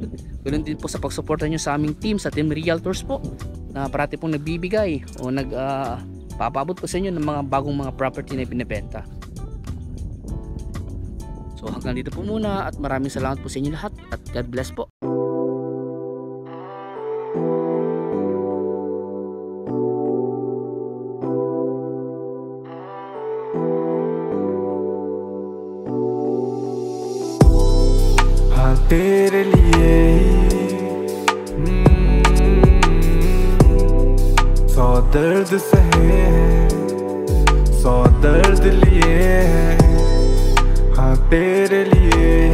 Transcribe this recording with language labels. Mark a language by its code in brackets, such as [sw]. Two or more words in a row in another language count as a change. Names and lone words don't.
[tl] Ganoon din po sa pagsuporta nyo sa aming team, sa Team Realtors po, na parati pong nagbibigay o papabot po sa inyo ng mga bagong mga property na binibenta. So hanggang dito po muna at maraming salamat po sa inyo lahat at [en] God bless [tl] po. [hi] तेरे लिए सौ दर्द सहे हैं, सौ दर्द लिए हैं, हाँ तेरे लिए